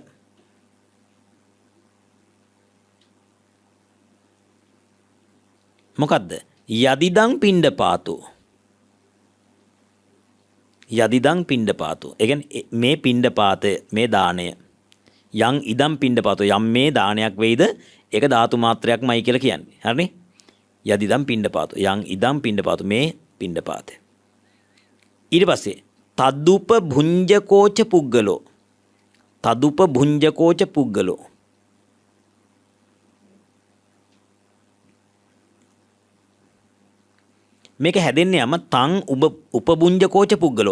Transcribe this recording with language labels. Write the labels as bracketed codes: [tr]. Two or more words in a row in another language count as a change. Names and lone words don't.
[si] මොකද්ද? [pi] යදිදං පිණ්ඩපාතෝ. යදිදං පිණ්ඩපාතෝ. [si] ඒ කියන්නේ මේ පිණ්ඩපාතය, මේ දාණය. [pi] යං ඉදං පිණ්ඩපාතෝ. [si] යම් මේ දානයක් වෙයිද ඒක ධාතු මාත්‍රයක්මයි කියලා කියන්නේ. හරිනේ? [pi] යදිදම් පිණ්ඩපාතෝ. යං ඉදම් පිණ්ඩපාතෝ. [si] මේ පිණ්ඩපාතය. ඊට පස්සේ [pi] තදුප භුංජකෝච පුග්ගලෝ. තදුප භුංජකෝච පුග්ගලෝ. [si] මේක හැදෙන්නේ [pi] යම තං උපභුංජකෝච පුග්ගලෝ.